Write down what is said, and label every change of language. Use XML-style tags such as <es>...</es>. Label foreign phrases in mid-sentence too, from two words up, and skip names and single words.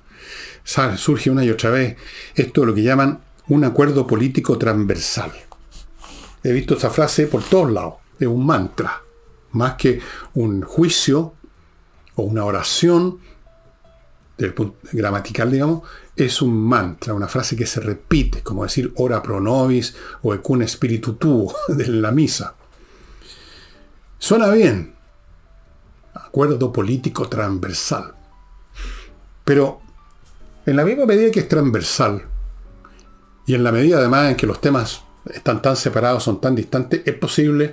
<es>Surge una y otra vez esto de lo que llaman un acuerdo político transversal. He visto esta frase por todos lados. Es un mantra, más que un juicio o una oración del punto gramatical, digamos, es un mantra, una frase que se repite, como decir</es> <la>ora pro nobis</la> <es>o</es> <la>ecune spiritu tuo</la> <es>de la misa. Suena bien, acuerdo político transversal. Pero en la misma medida que es transversal, y en la medida además en que los temas están tan separados, son tan distantes, ¿es posible?</es>